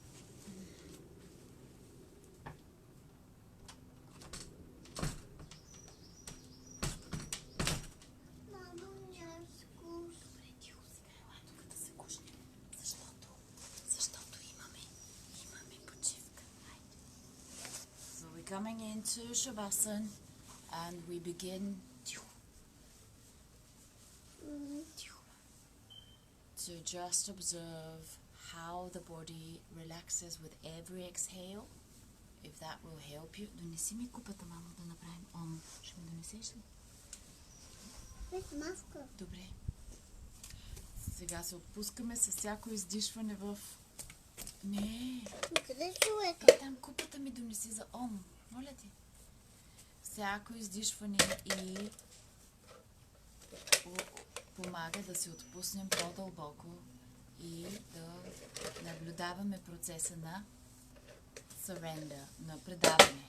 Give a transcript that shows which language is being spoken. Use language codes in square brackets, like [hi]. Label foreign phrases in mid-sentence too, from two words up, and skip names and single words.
[bg] Мамо, няскус. Добре, тихо сега. Ела тук да се гушне. Защото имаме почивка. Айде. [en] So we're coming into Shavasana and we begin to just observe how the body relaxes with every exhale. If that will help you. [bg] Донеси ми купата, мамо, да направим ом. Ще ми донесеш ли? Без маска. Добре. Сега се отпускаме с всяко издишване в... Не. Къде е човека? Там купата ми донеси за ом. Моля ти. Всяко издишване и помага да се отпуснем по-дълбоко и да наблюдаваме процеса на surrender, на предаване.